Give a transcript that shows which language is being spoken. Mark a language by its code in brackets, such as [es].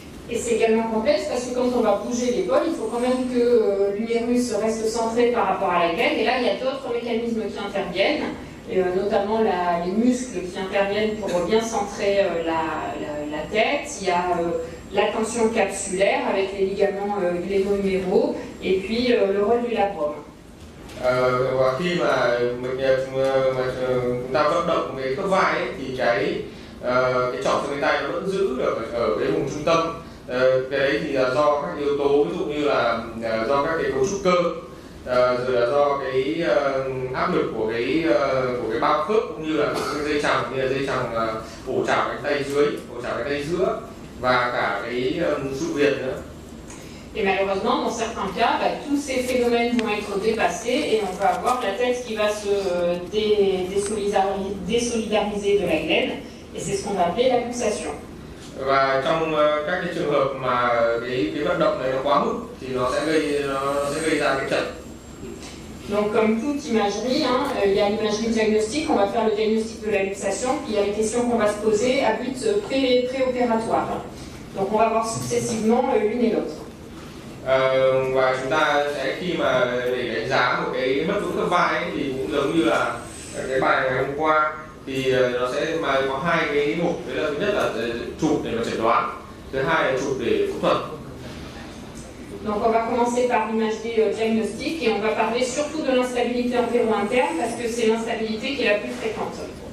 [fr] Et c'est également complexe parce que quand on va bouger l'épaule, il faut quand même que l'humérus reste centré par rapport à la gaine. Et là, il y a d'autres mécanismes qui interviennent, notamment les muscles qui interviennent pour bien centrer la tête. Il y a la tension capsulaire avec les ligaments gléno-huméraux et puis le rôle du labrum. [vi] Và khi mà chúng ta vận động cái khớp vai ấy, thì cái trỏ xương cánh tay nó vẫn giữ được ở cái vùng trung tâm. Cái đấy thì là do các yếu tố, ví dụ như là do các cái cấu trúc cơ, rồi là do cái áp lực của cái bao khớp, cũng như là cái dây chằng, như là dây chằng cổ trảo cánh tay dưới, cổ trảo cánh tay giữa, và cả cái sụn viền nữa. [fr] Et malheureusement, dans certains cas, tous ces phénomènes vont être dépassés et on va avoir la tête qui va se désolidariser de la gaine, et c'est ce qu'on va appeler la luxation. [vi] Và trong các cái trường hợp mà cái vận động này nó quá mức thì nó sẽ gây ra cái chật. [fr] Donc comme toute imagerie, il y a l'imagerie diagnostique, on va faire le diagnostic de la luxation, puis il y a les questions qu'on va se poser à but préopératoire. Donc on va voir successivement l'une et l'autre. [vi] Và chúng ta sẽ khi mà để đánh giá một cái mất vững khớp vai ấy, thì cũng giống như là cái bài ngày hôm qua, thì nó sẽ có hai cái mục. Đấy là thứ nhất là chụp để mà chẩn đoán, thứ hai là chụp để phẫu thuật. [fr] Donc on va commencer par l'imagerie diagnostique et on va parler surtout de l'instabilité antéro-interne parce que c'est l'instabilité qui est la plus fréquente.